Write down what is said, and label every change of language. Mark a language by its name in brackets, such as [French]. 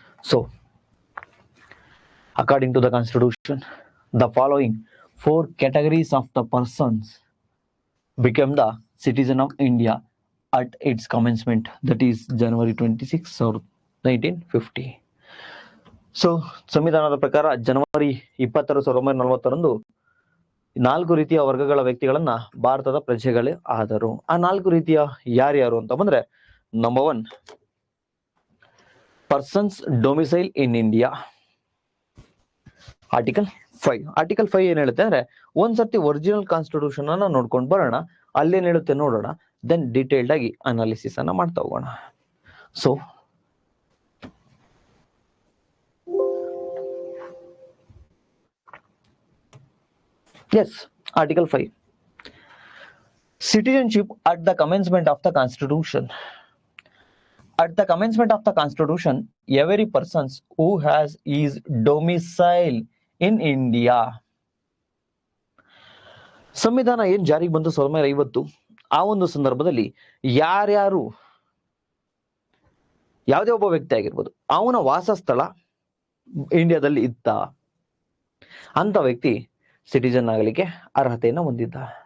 [English] So according to the constitution, the following 4 categories of the persons became the citizen of India at its commencement, that is January 26 or 1950. [Kannada] So ಸಂವಿಧಾನದ ಪ್ರಕಾರ ಜನವರಿ 20, 1940 4 ರೀತಿಯ ವರ್ಗಗಳ ವ್ಯಕ್ತಿಗಳನ್ನ ಭಾರತದ ಪ್ರಜೆಗಳೇ ಆದರು. ಆ 4 ರೀತಿಯ ಯಾರ್ಯಾರು ಅಂತ ಬಂದ್ರೆ, number 1, [English] Persons domicile in India. [Kannada] Article 5. Article 5 ಏನ್ ಹೇಳುತ್ತೆ ಅಂದ್ರೆ, ಒಂದ್ಸತಿ ಒರಿಜಿನಲ್ ಕಾನ್ಸ್ಟಿಟ್ಯೂಷನ್ ಅನ್ನ ನೋಡ್ಕೊಂಡು ಬರೋಣ, ಅಲ್ಲೇನ್ ಹೇಳುತ್ತೆ ನೋಡೋಣ, ದೆನ್ ಡೀಟೇಲ್ಡ್ ಆಗಿ ಅನಾಲಿಸಿಸ್ ಅನ್ನ ಮಾಡ್ತಾ ಹೋಗೋಣ. [English] So yes, Article 5. Citizenship at the commencement of the Constitution. At the commencement of the Constitution, every person who has his domicile in India. [Kannada] ಸಂವಿಧಾನ ಏನ್ ಜಾರಿಗೆ ಬಂತು 1950, ಆ ಒಂದು ಸಂದರ್ಭದಲ್ಲಿ ಯಾರ್ಯಾರು ಯಾವುದೇ ಒಬ್ಬ ವ್ಯಕ್ತಿ ಆಗಿರ್ಬೋದು, ಅವನ ವಾಸಸ್ಥಳ ಇಂಡಿಯಾದಲ್ಲಿ ಇತ್ತ ಅಂತ ವ್ಯಕ್ತಿ ಸಿಟಿಜನ್ ಆಗಲಿಕ್ಕೆ ಅರ್ಹತೆಯನ್ನು ಹೊಂದಿದ್ದ.